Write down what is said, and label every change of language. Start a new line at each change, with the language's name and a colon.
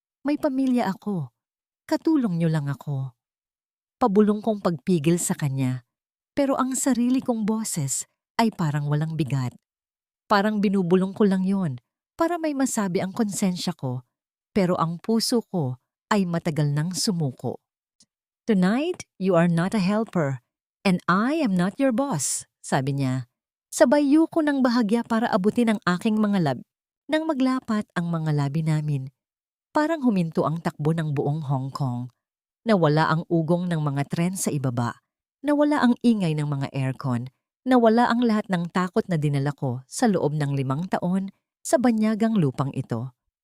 Filipino: May pamilya ako. Katulong niyo lang ako. Pabulong kong pagpigil sa kanya, pero ang sarili kong boses ay parang walang bigat. Parang binubulong ko lang yon para may masabi ang konsensya ko, pero ang puso ko ay matagal nang sumuko.
English: Tonight, you are not a helper, and I am not your boss, sabi niya.
Filipino: Sabay yuko ng bahagya para abutin ang aking mga labi. Nang maglapat ang mga labi namin, parang huminto ang takbo ng buong Hong Kong. Nawala ang ugong ng mga tren sa ibaba, nawala ang ingay ng mga aircon, nawala ang lahat ng takot na dinala ko sa loob ng 5 taon sa banyagang lupang ito.